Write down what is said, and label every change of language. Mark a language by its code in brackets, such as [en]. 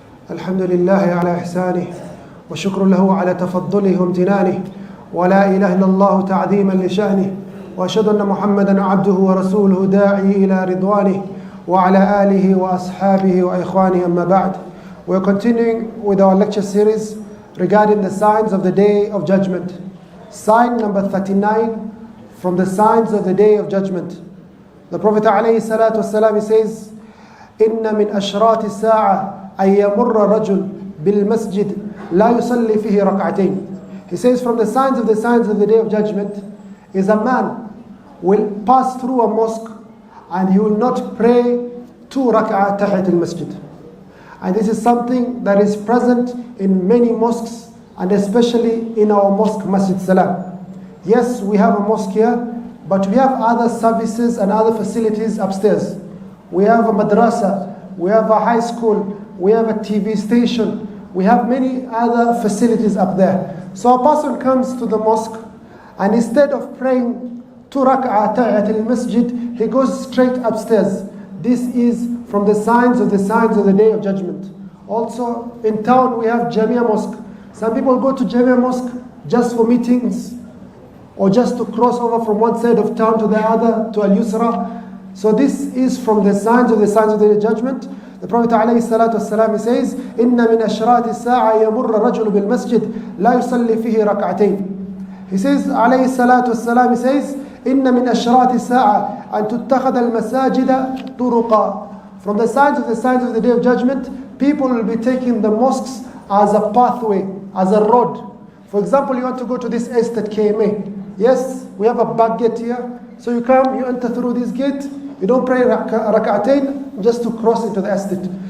[ar] الحمد لله على إحسانه وشكر له على تفضله وامتنانه، ولا إله إلا الله تعظيما لشأنه، وأشهد أن محمدا عبده ورسوله داعي إلى رضوانه وعلى آله وأصحابه وإخوانه. أما بعد. [en] We're continuing with our lecture series regarding the signs of the Day of Judgment. Sign number 39 from the signs of the Day of Judgment. The Prophet ﷺ says, [ar] إِنَّ مِنْ أَشْرَاطِ السَّاعَةِ أَنْ يَمُرَّ الرَّجُلُ بِالْمَسْجِدِ لَا يُصَلِّي فِيهِ رَكْعَتَيْنِ. [en] He says from the signs of the Day of Judgment is a man will pass through a mosque and he will not pray 2 rak'ah tahiyat al-masjid. And this is something that is present in many mosques, and especially in our mosque, Masjid Salam. Yes, we have a mosque here, but we have other services and other facilities upstairs. We have a madrasa, we have a high school, we have a TV station, we have many other facilities up there. So a person comes to the mosque and instead of praying 2 rak'ah tahiyat al-masjid, he goes straight upstairs. This is from the signs of the Day of Judgment. Also in town we have Jamia Mosque. Some people go to Jamia Mosque just for meetings, or just to cross over from one side of town to the other, to Al-Yusra. So this is from the signs of the Day of Judgment. The Prophet ﷺ says, [ar] إِنَّ مِنْ أَشْرَاطِ السَّاعَةِ يَمُرَّ الرَّجُلُ بِالْمَسْجِدِ لَا يُصَلِّي فِيهِ رَكْعَتَيْنِ. [en] He says, ﷺ says, [ar] إِنَّ مِنْ أَشْرَاطِ السَّاعَةِ أَن تُتَّخَذَ الْمَسَاجِدَ طُرُقًا. [en] From the signs of the Day of Judgment, people will be taking the mosques as a pathway, as a road. For example, you want to go to this estate KMA. Yes, we have a back gate here. So you come, you enter through this gate. You don't pray rak'atain just to cross into the estate.